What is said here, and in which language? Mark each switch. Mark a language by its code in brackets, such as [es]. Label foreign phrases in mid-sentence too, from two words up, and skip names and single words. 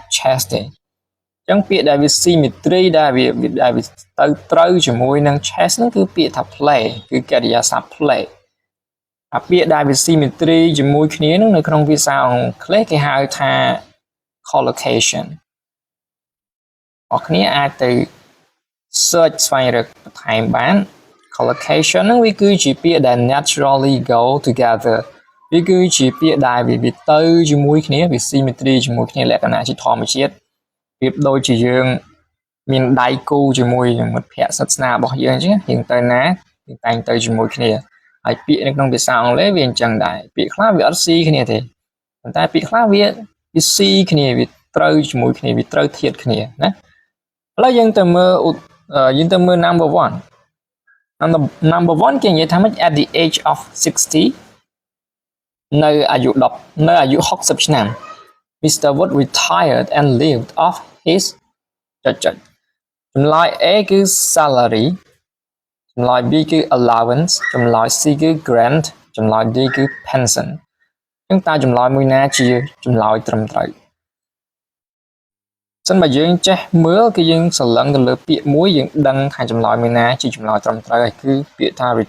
[km] chess ទេអញ្ចឹងពាក្យដែលវា symmetry ដែលវាទៅត្រូវជាមួយនឹង chess ហ្នឹងគឺពាក្យថា play គឺកិរិយាសព្ទ playពាក្យដែលវា symmetry ជាមួយគ្នានឹងនៅក្នុងភាសាអង់ គ្លេសគេហៅថា collocation អ្នកគ្នាអាចទៅ search ស្វែងរកបន្ថែមបាន collocation ហ្នឹងវាគឺជាពាក្យដែល [en] naturally go together [km] វាគឺជាពាក្យដែលវាទៅ ជាមួយគ្នាវា symmetry ជាមួយគ្នាលក្ខណៈជាធម្មជាតិប្រៀបដូចជាយើងមានដៃគូជាមួយនឹងមិត្តភ ក្តិសាសនារបស់យើងអញ្ចឹងយើងទៅណាយើងតែងទៅជាមួយគ្នាហើយពាក្យនៅក្នុងភាសាអង់គ្លេសវាអញ្ចឹងដែរពាក្យខ្លះវាអត់ស៊ីគ្នាទេប៉ុន្តែពាក្យខ្លះវាស៊ីគ្នាវាត្រូវជាមួយគ្នាវាត្រូវធៀបគ្នាណាឥឡូវយើងទៅមើល number 1 គេនិយាយថាម៉េច [en] at the age of 60 [km] នៅអាយុ60ឆ្នាំ Mr. [en] Wood retired and lived off his [km] ចម្លើយ A គឺ salary ចម្លើយ B គឺ allowance ចម្លើយ C គឺ grant ចម្លើយ D គឺ pension អញ្ចឹងតើចម្លើយមួយណាជាចម្លើយត្រឹមត្រូវសិនបើយើងចេះមើលគឺយើងស្រឡឹងទៅលើពាក្យមួយយើងដឹងថាចម្លើយមួយណាជាចម្លើយត្រឹមត្រូវហើយគឺពាក្យថា